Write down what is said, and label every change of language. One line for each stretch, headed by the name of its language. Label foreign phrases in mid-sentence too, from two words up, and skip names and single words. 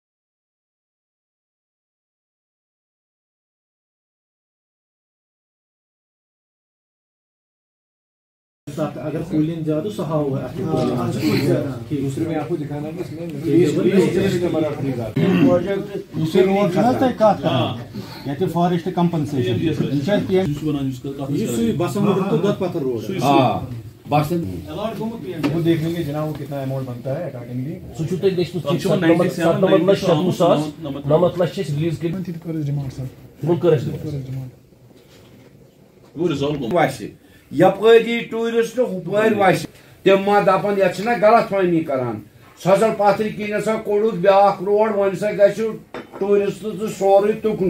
Urdu: اگر کولنگ زیادہ سہ ہوا دوسرے میں آپ کو دکھانا کہ اس میں
English: forest compensation
Urdu: وہ دیکھ لیں گے جناب وہ کتنا اماؤنٹ بنتا ہے اکارڈنگلی
Kashmiri: یپٲری ٹورسٹ ہپٲرۍ وسہِ تِم ما دپن یتھ چھِنہ غلط فہمی کران، سۄزل پتھرِ کِنۍ ہسا کوٚڑُکھ بیاکھ روڈ، وۄنۍ ہسا گژھِ ٹورسٹ تہٕ سورُے تُکنُے۔